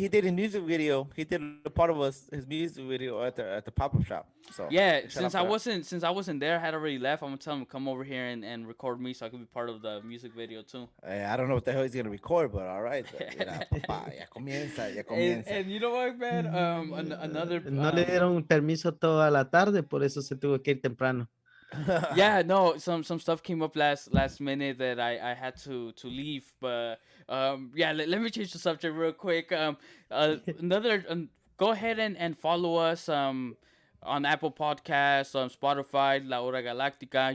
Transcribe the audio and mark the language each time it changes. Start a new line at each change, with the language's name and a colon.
English: he did a music video. He did a part of his music video at the pop up shop. So Yeah, shout since out I for that. wasn't there, I had already left. I'm gonna tell him to come over here and record me so I could be part of the music video too. I don't know what the hell he's gonna record, but all right.
Spanish: Mira, papá, ya comienza, ya comienza.
English: And you know what, man? Another
Spanish: No le dieron permiso toda la tarde, por eso se tuvo que ir temprano.
English: yeah, no, some stuff came up last minute that I had to leave, but yeah, let me change the subject real quick. Go ahead and follow us on Apple Podcasts, on Spotify, La Hora Galáctica.